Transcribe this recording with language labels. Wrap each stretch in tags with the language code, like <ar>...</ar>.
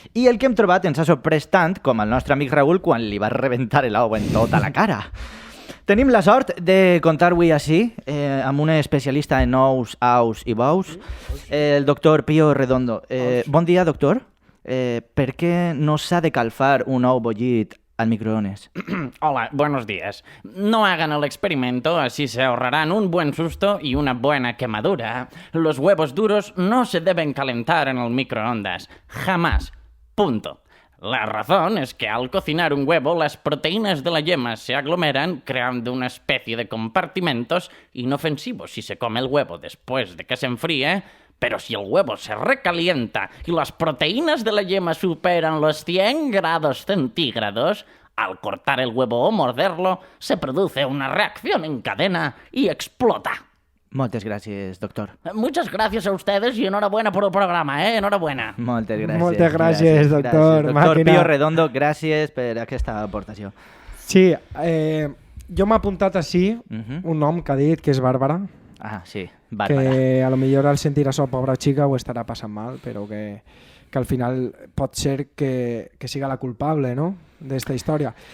<ca>I el que hem trobat ens ha sorprès tant com el nostre amic Raúl quan li va rebentar l'ou en tota la cara. Tenim la sort de comptar avui així amb un especialista en ous, aus i bous, el doctor Pío Redondo. Bon dia, doctor. Per què no s'ha de calfar un ou bullit al microones?</ca> <es>Hola, buenos días. No hagan el experimento, así se ahorrarán un buen susto y una buena quemadura. Los huevos duros no se deben calentar en el microondas. Jamás. Punto. La razón es que al cocinar un huevo, las proteínas de la yema se aglomeran creando una especie de compartimentos inofensivos si se come el huevo después de que se enfríe. Pero si el huevo se recalienta y las proteínas de la yema superan los 100 grados centígrados, al cortar el huevo o morderlo, se produce una reacción en cadena y explota.</es> <ca>Moltes gràcies, doctor.</ca> <es>Muchas gracias a ustedes y enhorabuena por el programa, Enhorabuena.</es> <ca>Moltes gràcies. Moltes gràcies, doctor. Doctor Màquina. Pío Redondo, gràcies per aquesta aportació. Sí, jo m'he apuntat així Mhm. un nom que ha dit que és Bàrbara, Ah, sí, Bàrbara. que a lo millor al sentir això, pobra xica, ho estarà passant mal, però que al final pot ser que siga la culpable, no?, d'esta història.</ca>